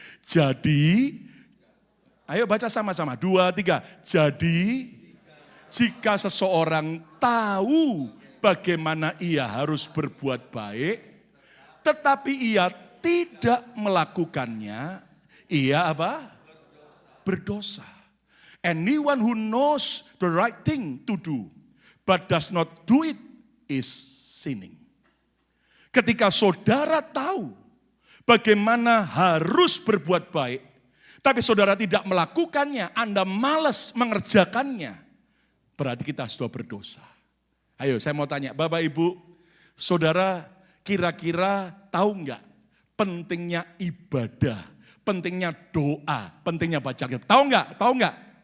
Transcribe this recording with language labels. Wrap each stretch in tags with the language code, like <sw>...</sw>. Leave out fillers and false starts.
<id>Jadi, ayo baca sama-sama. 2, 3. Jadi, jika seseorang tahu bagaimana ia harus berbuat baik, tetapi ia tidak melakukannya, ia apa? Berdosa.</id> <en>Anyone who knows the right thing to do, but does not do it, is sinning.</en> <id>Ketika saudara tahu bagaimana harus berbuat baik, tapi saudara tidak melakukannya, Anda malas mengerjakannya, berarti kita sudah berdosa. Ayo saya mau tanya, Bapak Ibu, saudara kira-kira tahu enggak pentingnya ibadah, pentingnya doa, pentingnya baca Alkitab? Tahu enggak? Tahu enggak?</id>